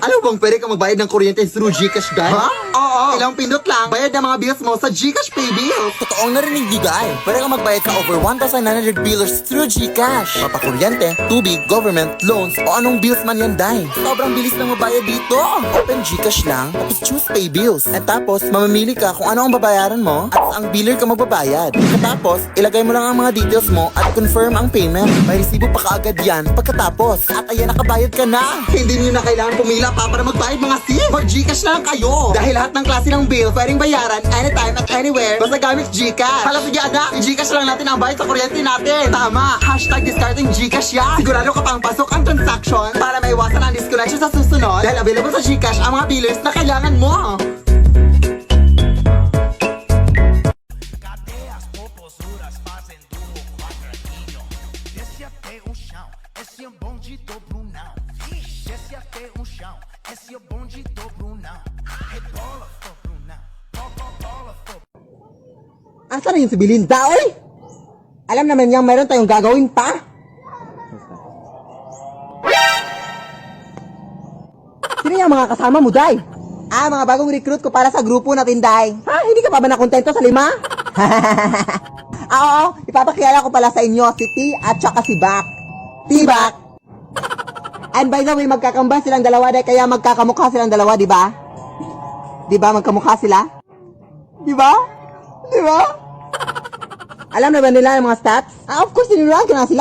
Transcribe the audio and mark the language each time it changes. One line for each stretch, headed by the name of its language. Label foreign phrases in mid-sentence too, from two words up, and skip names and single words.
Filipino: Alam mo bang pwede ka magbayad ng kuryente
English: through Gcash,
Filipino: guys? Ha? Oo. Ilang pindot lang, bayad ng mga bills mo sa Gcash Pay Bills. Totoong narinig ni Guy. Pwede kang magbayad sa
English: over 1,900 billers through GCash.
Filipino: Papakuryente, tubig,
English: government, loans,
Filipino: o anong bills man yan, Day. Sobrang bilis lang mabayad dito.
English: Open GCash
Filipino: lang, tapos
English: choose pay bills.
Filipino: At tapos, mamamili ka kung ano ang babayaran mo at ang biller ka magbabayad. Tapos, ilagay mo lang ang mga details mo at confirm ang payment. May resibo pa kaagad yan pagkatapos. At ayan, nakabayad ka na. Hindi niyo na kailangan pumila pa para magbayad mga sim. For Gcash na lang kayo. Dahil lahat ng klase ng bill pwedeng bayaran anytime at anywhere basta gamit Gcash. Hala, sige anak, i-Gcash lang natin ang bayad sa kuryente natin. Tama,
English: hashtag discarding Gcash
Filipino: yan. Sigurado ka pang pasok ang transaction para maiwasan ang disconnection sa susunod. Dahil available sa Gcash ang mga billers na kailangan mo.
Portuguese: Cadê as popozuras fazendo o quadradinho? Desce até o chão, esse é bonde do Brunão. Desce até o chão, esse é bonde do Brunão. Rebola, for Brunão, bola, for
Filipino: Asa na yung si Belinda, oy? Alam naman niyang meron tayong gagawin pa. Sino yung mga kasama mo, Day? Mga bagong recruit ko para sa grupo natin, Day. Hindi ka pa ba nakontento sa 5? Oo, ipapakilala ko pala sa inyo si T at saka si Bak.
English: T-Bak. And by the way,
Filipino: magkakamba silang dalawa, Day, kaya magkakamukha silang dalawa, di ba? Di ba, magkamukha sila? Di ba? Di ba? Alam na ba nila ang mga stats?
English: Of course,
Filipino: tinuruan ko na sila.